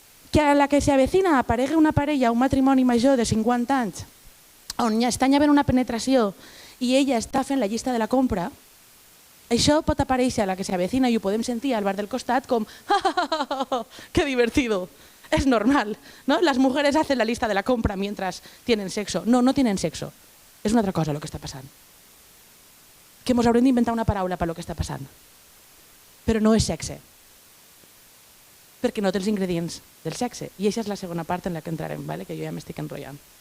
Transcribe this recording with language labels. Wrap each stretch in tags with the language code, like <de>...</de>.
<ca>Que a la que se avecina aparegui una parella, un matrimoni major de 50 anys, on estan havent una penetració i ella està fent la llista de la compra, això pot aparèixer a la que se avecina i ho podem sentir al bar del costat com ¡qué divertido!</ca> <es>Es normal, ¿no? Las mujeres hacen la lista de la compra mientras tienen sexo. No, no tienen sexo.</es> <ca>És una altra cosa el que està passant. Que ens haurem d'inventar una paraula per lo que està passant. Però no és sexe. Perquè no té els ingredients del sexe. I aquesta és la segona part en la que entrarem, que jo ja m'estic enrotllant.</ca>